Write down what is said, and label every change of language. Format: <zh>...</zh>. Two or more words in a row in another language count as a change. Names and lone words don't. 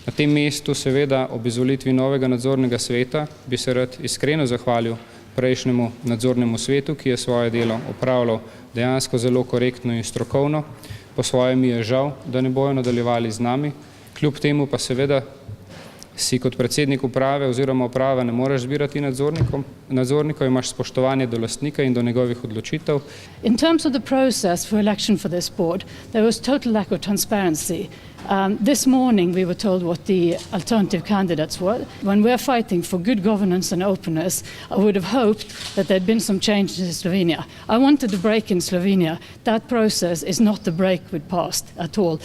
<sl>Na tem mestu seveda ob izvolitvi novega nadzornega sveta bi se rad iskreno zahvalil prejšnjemu nadzornemu svetu, ki je svoje delo opravljal dejansko zelo korektno in strokovno. Po svoje mi je žal, da ne bojo nadaljevali z nami. Kljub temu pa seveda si kot predsednik uprave oziroma uprave ne moreš zbirati nadzornikov, imaš spoštovanje do lastnika in do njegovih odločitev.</sl> <en>In terms of the process for election for this board, there was total lack of transparency. This morning we were told what the alternative candidates were. When we're fighting for good governance and openness, I would have hoped that there'd been some changes in Slovenia. I wanted the break in Slovenia. That process is not the break we'd passed at all.</en>